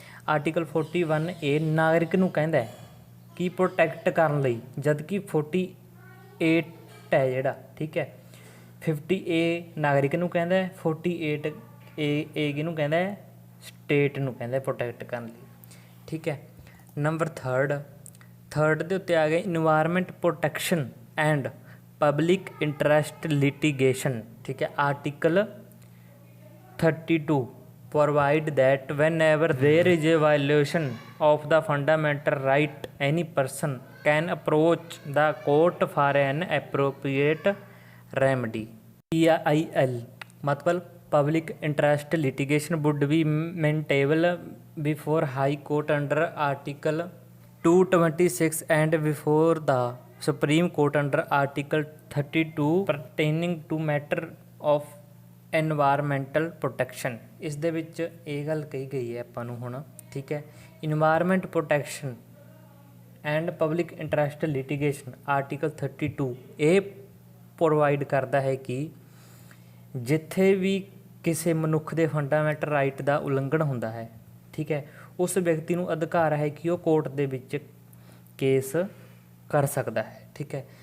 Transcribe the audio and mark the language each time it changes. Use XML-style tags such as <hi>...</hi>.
<pa>Article 41A ਨਾਗਰਿਕ ਨੂੰ ਕਹਿੰਦਾ ਹੈ ਕਿ ਪ੍ਰੋਟੈਕਟ ਕਰਨ ਲਈ, ਜਦ ਕਿ 48 ਹੈ ਜਿਹੜਾ, ਠੀਕ ਹੈ, 50A ਨਾਗਰਿਕ ਨੂੰ ਕਹਿੰਦਾ ਹੈ, 48A ਕਿਹਨੂੰ ਕਹਿੰਦਾ ਹੈ? ਸਟੇਟ ਨੂੰ ਕਹਿੰਦਾ ਪ੍ਰੋਟੈਕਟ ਕਰਨ ਲਈ, ਠੀਕ ਹੈ। ਨੰਬਰ 3rd ਦੇ ਉੱਤੇ ਆ ਗਿਆ environment protection and public interest litigation, ਠੀਕ ਹੈ।</pa> <en>Article 32 provide that whenever there is a violation of the fundamental right any person can approach the court for an appropriate remedy। PIL ਮਤਲਬ public interest litigation would be maintainable before high court under article 226 and before the supreme court under article 32 pertaining to matter of environmental protection.</en> <pa>ਇਸ ਦੇ ਵਿੱਚ ਇਹ ਗੱਲ ਕਹੀ ਗਈ ਹੈ ਆਪਾਂ ਨੂੰ ਹੁਣ, ਠੀਕ ਹੈ। Environment protection and public interest litigation article 32 ਇਹ ਪ੍ਰੋਵਾਈਡ ਕਰਦਾ ਹੈ ਕਿ ਜਿੱਥੇ ਵੀ ਕਿਸੇ ਮਨੁੱਖ ਦੇ ਫੰਡਾਮੈਂਟਲ ਰਾਈਟ ਦਾ ਉਲੰਘਣ ਹੁੰਦਾ ਹੈ, ਠੀਕ ਹੈ, ਉਸ ਵਿਅਕਤੀ ਨੂੰ ਅਧਿਕਾਰ ਹੈ ਕਿ ਉਹ ਕੋਰਟ ਦੇ ਵਿੱਚ ਕੇਸ ਕਰ ਸਕਦਾ ਹੈ, ਠੀਕ ਹੈ।</pa>